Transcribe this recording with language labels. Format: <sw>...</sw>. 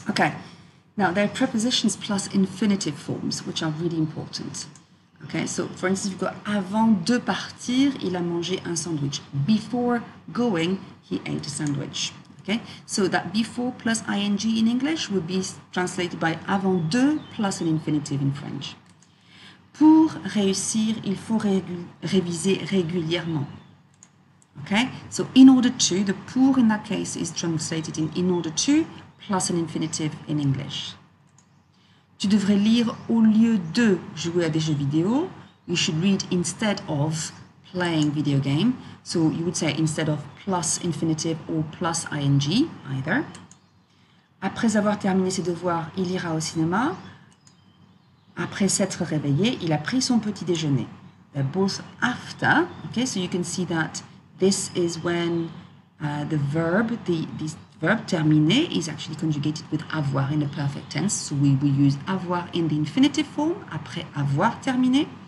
<en>Okay, now there are prepositions plus infinitive forms, which are really important. Okay, so for instance, you've got</en> <fr>avant de partir, il a mangé un sandwich.</fr> <en>Before going, he ate a sandwich. Okay, so that before plus ing in English would be translated by avant de plus an infinitive in French.</en> <fr>Pour réussir, il faut réviser régulièrement.</fr> <en>Okay, so in order to, the pour in that case is translated in order to plus an infinitive in English.</en> <fr>Tu devrais lire au lieu de jouer à des jeux vidéo.</fr> <en>You should read instead of playing video game. So you would say instead of plus infinitive or plus ing, either.</en> <fr>Après avoir terminé ses devoirs, il ira au cinéma. Après s'être réveillé, il a pris son petit déjeuner.</fr> <en>They're both after. Okay, so you can see that this is when the verb, this verb terminer is actually conjugated with avoir in the perfect tense. So we will use avoir in the infinitive form après avoir terminé.</en>